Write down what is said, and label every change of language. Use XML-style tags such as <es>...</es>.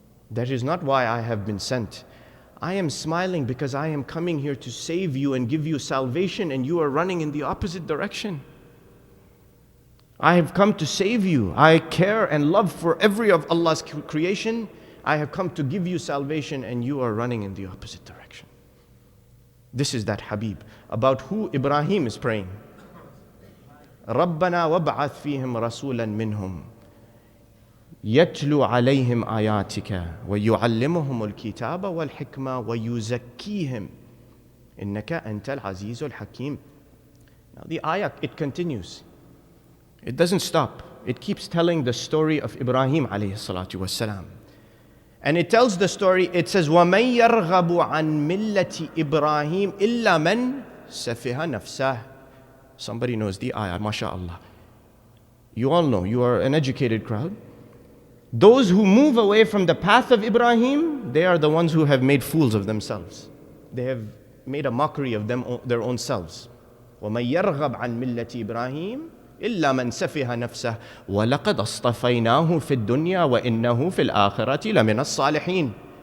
<en>That is not why I have been sent. I am smiling because I am coming here to save you and give you salvation, and you are running in the opposite direction. I have come to save you. I care and love for every of Allah's creation. I have come to give you salvation, and you are running in the opposite direction. This is that Habib, about who Ibrahim is praying.</en> <ar>رَبَّنَا وَابْعَثْ فِيهِمْ رَسُولًا مِّنْهُمْ يتلو عليهم آياتك ويعلمهم الكتاب والحكمة ويزكيهم إنك أنت العزيز الحكيم.</ar> <en>Now the ayah, it continues. It doesn't stop. It keeps telling the story of Ibrahim alayhi salatu wassalam. And it tells the story, it says,</en> <ar>وَمَنْ يَرْغَبُ عَنْ مِلَّةِ إِبْرَاهِيمَ إِلَّا مَنْ سَفِهَ نَفْسَهُ.</ar> <en>Somebody knows the ayah, mashallah. You all know, you are an educated crowd. Those who move away from the path of Ibrahim, they are the ones who have made fools of themselves. They have made a mockery of their own selves.</en> <ar>وَمَنْ يَرْغَبْ عَنْ مِلَّةِ إِبْرَاهِيمَ إِلَّا مَنْ سَفِهَ نَفْسَهُ وَلَقَدْ أَصْطَفَيْنَاهُ فِي الدُّنْيَا وَإِنَّهُ فِي الْآخِرَةِ لَمِنَ الصَّالِحِينَ.</ar>